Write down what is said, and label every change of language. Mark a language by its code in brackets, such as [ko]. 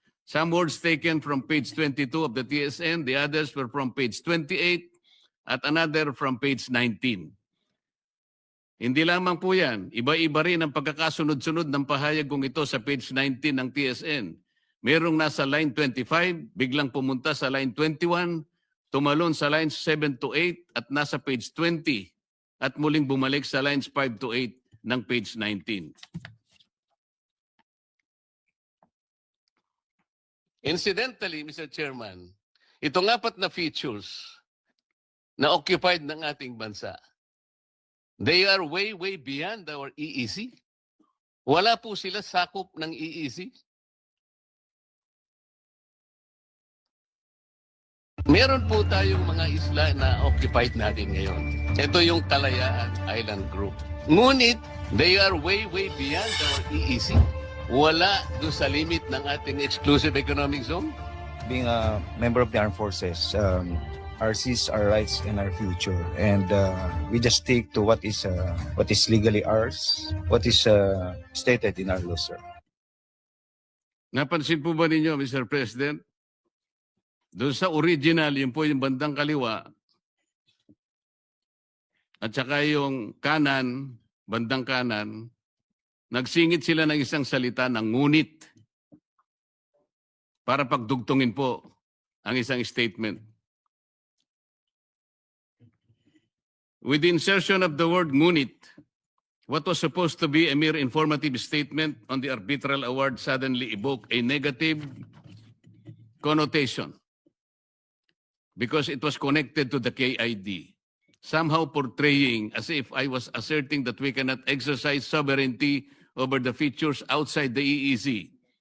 [en] Some words taken from page 22 of the TSN, the others were from page 28 at another from page 19. [tl] Hindi lamang po yan, iba-iba rin ang pagkakasunod-sunod ng pahayag kong ito sa page 19 ng TSN. Merong nasa line 25, biglang pumunta sa line 21, tumalon sa lines 7 to 8 at nasa page 20 at muling bumalik sa lines 5 to 8 ng page 19. [en] Incidentally, Mr. Chairman, [tl] itong 4 na features na occupied ng ating bansa, [en] they are way, way beyond our EEC. [tl] Wala po sila sakop ng EEC. Meron po tayong mga isla na occupied natin ngayon. Ito yung Kalayaan Island Group. [en] Ngunit, they are way, way beyond our EEC. [tl] Wala doon sa limit ng ating exclusive economic zone. [en] Being a member of the armed forces, our seas, our rights, and our future, and we just stick to what is legally ours, what is stated in our law, sir. [tl] Napansin po ba ninyo, Mr. President? Doon sa original, yun po yung bandang kaliwa, at saka yung kanan, bandang kanan, nagsingit sila ng isang salita ng ngunit para pagdugtungin po ang isang statement. [en] With the insertion of the word ngunit, what was supposed to be a mere informative statement on the arbitral award suddenly evoked a negative connotation because it was connected to the KID, somehow portraying as if I was asserting that we cannot exercise sovereignty over the features outside the EEZ.